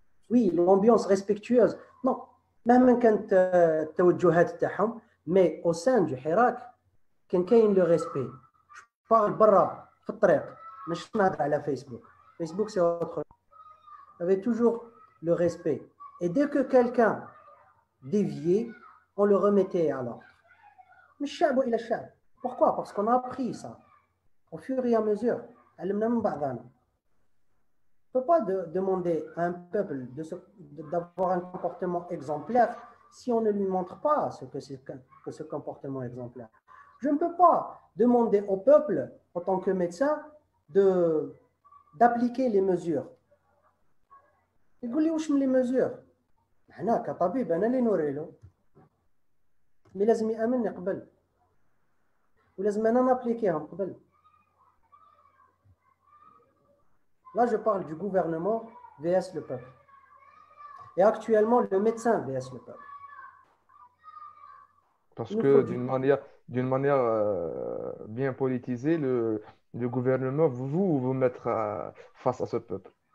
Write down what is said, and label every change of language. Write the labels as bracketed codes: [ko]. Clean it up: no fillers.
[fr] Oui, l'ambiance respectueuse. Non, [ar] مهما كانت التوجهات تاعهم, [fr] mais au sein du [ar] حراك كان كاين [fr] le respect. Je parle [ar] برا في الطريق مش نهضر على فيسبوك. [fr] Facebook c'est autre. Il y avait toujours le respect. Et dès que quelqu'un déviait, on le remettait à l'ordre. Mais [ar] الشعب إلى الشعب. [fr] Pourquoi? Parce qu'on a appris ça au fur et à mesure. [ar] علمنا من بعضنا. [fr] On ne peut pas demander à un peuple d'avoir un comportement exemplaire si on ne lui montre pas ce que c'est que ce comportement exemplaire. Je ne peux pas demander au peuple, en tant que médecin, d'appliquer les mesures. [ar] يقول لي واش من les mesures؟ احنا كطبيب انا اللي نوري له. مي لازم يامنني قبل. ولازم انا نابليكيهم قبل. [fr] Là, je parle du gouvernement vs le peuple. Et actuellement, le médecin vs le peuple. Parce que d'une manière bien politisée, le gouvernement vous mettre face à ce peuple.